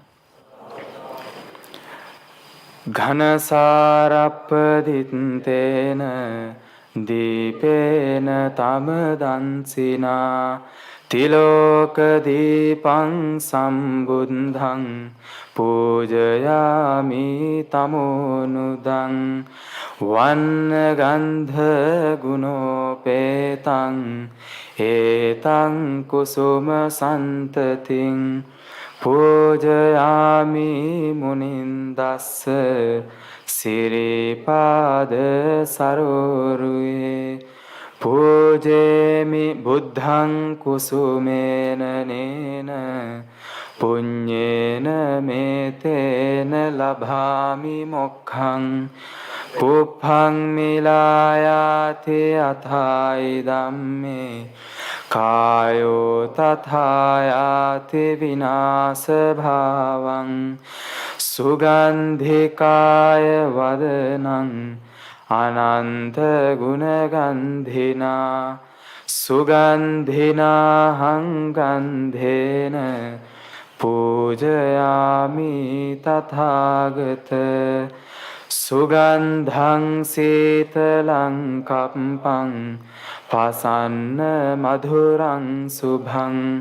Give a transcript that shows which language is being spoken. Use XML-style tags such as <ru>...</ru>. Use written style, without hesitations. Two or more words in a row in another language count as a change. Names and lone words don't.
<pi>ඝනසාරප්පදිත්තේන දීපේන තමදන්සිනා තිලෝක දීපං සම්බුද්ධං පූජයාමි තමෝනුදං වන්න ගන්ධ ගුණෝපේතං ඒතං කුසුම සන්තතින් පූජයාමි මුනින්දස්ස සිරිපාද සරෝරුයේ පූජේමි බුද්ධං කුසුමේන නේන පුඤ්ඤේන මේතේන ලභාමි මොක්ඛං පුප්පං මිලායාති අථායි ධම්මේ කායෝ තථායාති විනාශ භාවං සුගන්ධිකාය වදනං අනන්ත ගුණගන්ධිනා සුගන්ධිනා හංගන්ධේන පූජයාමි තථාගත සුගන්ධං සීතලං කප්පං පසන්න මధుරං සුභං</pi>